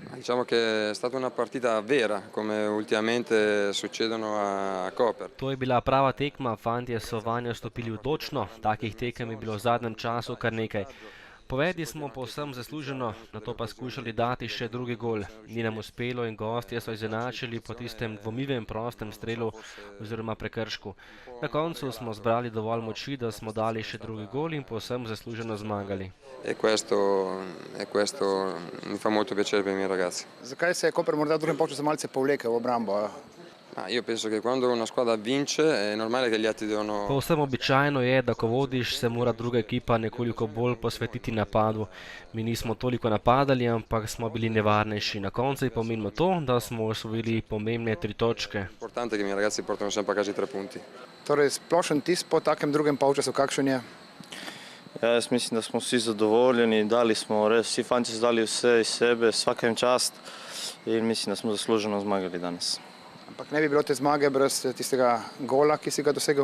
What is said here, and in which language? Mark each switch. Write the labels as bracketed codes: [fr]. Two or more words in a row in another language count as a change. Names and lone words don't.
[it] Diciamo che è stata una partita vera, come ultimamente succedono a Koper. [sl] To je bila prava tekma, fantje so vanjo stopili odločno, takih tekem je bilo v zadnjem času kar nekaj. Povedli smo povsem zasluženo, nato pa skušali dati še drugi gol. Ni nam uspelo in gostje so izenačili po tistem dvomljivem prostem strelu oziroma prekršku. Na koncu smo zbrali dovolj moči, da smo dali še drugi gol in povsem zasluženo zmagali. [it] Questo mi fa molto piacere per i miei ragazzi. [sl] Zakaj se je Koper morda v drugem polčasu malce povlekel v obrambo? [it] Io penso che quando una squadra vince è normale che gli altri devono... [sl] Povsem običajno je, da ko vodiš, se mora druga ekipa nekoliko bolj posvetiti napadu. Mi nismo toliko napadali, ampak smo bili nevarnejši. Na koncu je pomenilo to, da smo osvojili pomembne 3 točke. [it] Importante che i miei ragazzi portano sempre a casa i 3 punti. [sl] Torej, splošen tis po takem drugem polčasu, kakšen je? Ja, jaz mislim, da smo vsi zadovoljeni, vsi fanti so dali vse iz sebe, vsakem čast in mislim, da smo zasluženo zmagali danes. Ampak ne bi bilo te zmage brez tistega gola, ki si ga dosegel?